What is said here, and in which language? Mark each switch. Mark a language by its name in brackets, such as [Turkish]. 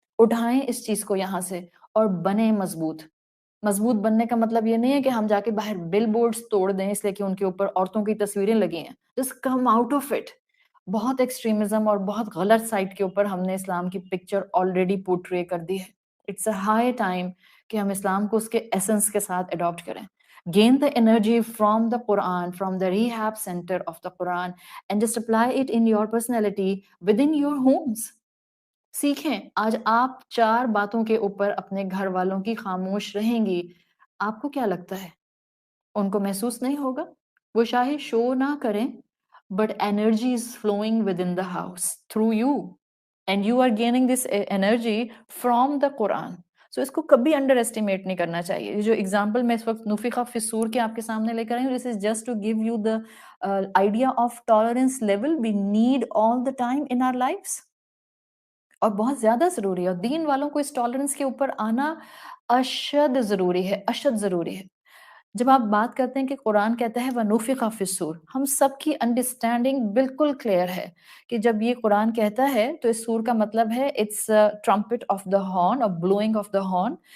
[Urdu] اٹھائیں اس چیز کو یہاں سے اور بنیں مضبوط. مضبوط بننے کا مطلب یہ نہیں ہے کہ ہم جا کے باہر بل بورڈز توڑ دیں اس لیے کہ ان کے اوپر عورتوں کی تصویریں لگی ہیں. [English] Just come out of it. [Urdu] بہت ایکسٹریمزم اور بہت غلط سائٹ کے اوپر ہم نے اسلام کی پکچر آلریڈی پورٹرے کر دی ہے. [English] it's a high time [Urdu] کہ ہم اسلام کو اس کے ایسنس کے ساتھ اڈاپٹ کریں. [English] Gain the energy from the Quran, from the rehab center of the Quran, and just apply it in your personality within your homes. [Urdu] سیکھیں. آج آپ 4 باتوں کے اوپر اپنے گھر والوں کی خاموش رہیں گی، آپ کو کیا لگتا ہے ان کو محسوس نہیں ہوگا؟ وہ شاید شو نہ کریں [English] but energy is flowing within the house through you and you are gaining this energy from the Quran. [Urdu] So اس کو کبھی انڈر ایسٹیمیٹ نہیں کرنا چاہیے. جو ایگزامپل میں اس وقت نفخ فی الصور کے آپ کے سامنے لے کر آئی ہوں, [English] this is just to give you the idea of tolerance level we need all the time in our lives. [Urdu] اور بہت زیادہ ضروری ہے, اور دین والوں کو اس ٹالرنس کے اوپر آنا اشد ضروری ہے, اشد ضروری ہے. جب آپ بات کرتے ہیں کہ قرآن کہتا ہے [Arabic] وَنُفِخَ فِي الصُّورِ, [Urdu] ہم سب کی انڈرسٹینڈنگ بالکل کلیئر ہے کہ جب یہ قرآن کہتا ہے تو اس سور کا مطلب ہے [English] it's trumpet of the horn [Urdu] اور [English] Blowing of the horn.